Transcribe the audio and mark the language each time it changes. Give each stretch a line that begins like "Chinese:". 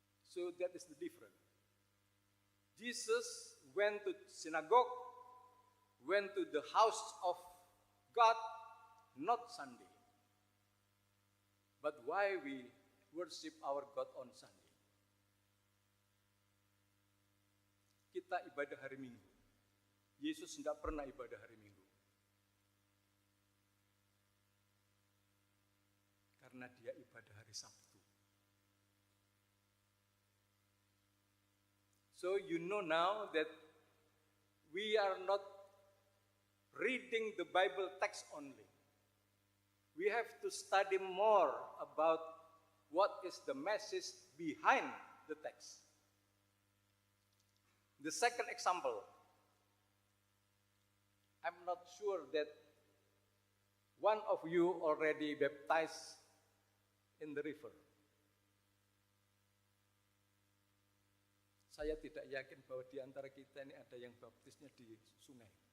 English: So that is the difference. Jesus went to synagogue, went to the house of God, not Sunday. But why we worship our God on Sunday?
Indonesian: Kita ibadah hari Minggu. Yesus tidak pernah ibadah hari Minggu. Karena dia ibadah hari Sabtu.
English: So you know now that we are not reading the Bible text only. We have to study more about what is the message behind the text. The second example, I'm not sure that one of you already baptized in the river.
Indonesian: Saya tidak yakin bahwa di antara kita ini ada yang baptisnya di sungai.